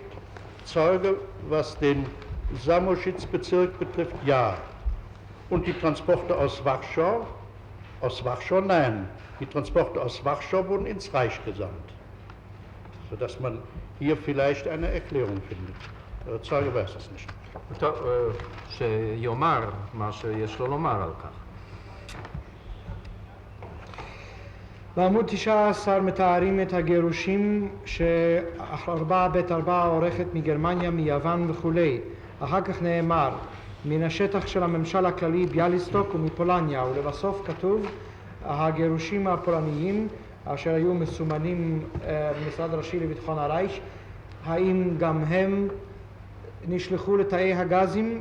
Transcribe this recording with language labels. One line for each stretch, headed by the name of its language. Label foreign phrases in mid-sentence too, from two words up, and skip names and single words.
German: Zeuge, was den Samoschitz-Bezirk betrifft, ja. Und die Transporte aus Warschau? Aus Warschau nein. Die Transporte aus Warschau wurden ins Reich gesandt. Sodass man hier vielleicht eine Erklärung findet. Der Zeuge weiß es nicht.
Hebrew: טוב, שיאמר מה שיש לו לומר על כך. בעמוד 19 מתארים את הגירושים ש4ב4 עורכת מגרמניה, מיוון וכולי. אחר כך נאמר מן השטח של הממשל הכללי ביאליסטוק ומפולניה, ולבסוף כתוב הגירושים הפולניים אשר היו מסומנים במשרד הראשי לביטחון הרייך, האם גם הם נשלחו לתאי הגזים?